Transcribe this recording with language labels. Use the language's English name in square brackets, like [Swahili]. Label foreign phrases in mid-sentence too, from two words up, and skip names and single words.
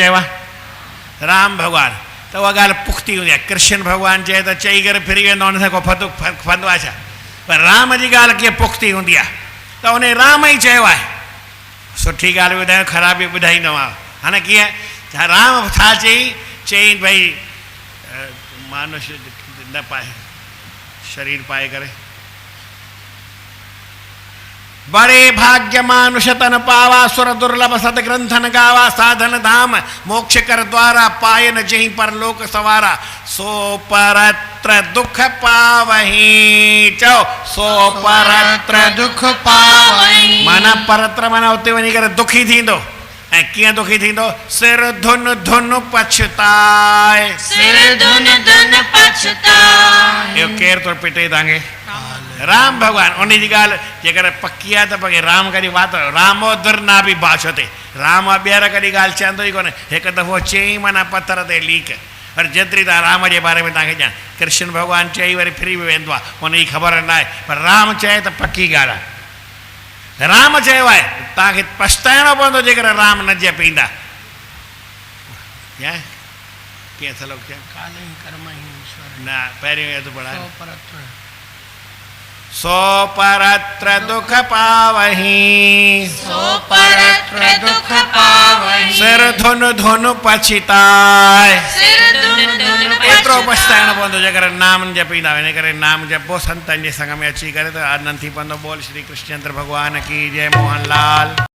[Sindhi] चयो आहे राम भॻवानु त उहा ॻाल्हि पुख़्ती हूंदी आहे कृष्ण भॻवानु चए त चई करे फिरी वेंदो हुन सां को फंदो आहे छा पर राम जी ॻाल्हि कीअं पुख़्ती हूंदी आहे त उन राम ई चयो आहे सुठी ॻाल्हि ॿुधायो ख़राबी ॿुधाईंदोमांव हाणे कीअं राम छा चई भई मानुष न पाए शरीर पाए करे [Awadhi] बड़े भाग्य मानुष तन पावा सुर दुर्लभ सदग्रंथन गावा साधन धाम मोक्ष कर द्वारा पायन जहीं पर लोक सवारा सो परत्र दुख पावही चो सो परत्र दुख पावही [Sindhi] माना परत्र माना उते वञी करे दुखी थींदो ऐं कीअं दुखी थींदो [Awadhi] सिर धुन धुन पछताए सिर धुन धुन पछताए [Sindhi] इहो केरु थो पिटे तव्हांखे राम भॻवानु उन जी ॻाल्हि जेकर पकी आहे त पकी राम कॾहिं वात रामो दुर्ना बि भाषते राम ॿीहर कॾहिं ॻाल्हि चवंदो ई कोन्हे हिकु दफ़ो चई माना पथर ते लीक पर जेतिरी तव्हां राम जे बारे में तव्हांखे ॼाण कृष्ण भॻवानु चई वरी फिरी बि वेंदो आहे उनजी ख़बर न आहे पर राम चए त पकी ॻाल्हि आहे राम चयो आहे तव्हांखे पछताइणो पवंदो जेकर राम न जपींदा कीअं सलोक चयो न पहिरियों यादि पढ़ायो [Awadhi] सो परत्र दुख पावही सो परत्र दुख पावही सिर धुन धुन पछताए सिर धुन धुन [Sindhi] एतिरो पछताइणो पवंदो जेकर नाम जपींदा इन करे नाम जपो संतनि जे संग में अची करे त आनंद थी पवंदो बोल श्री कृष्णचंद्र भॻवान की जय मोहन लाल।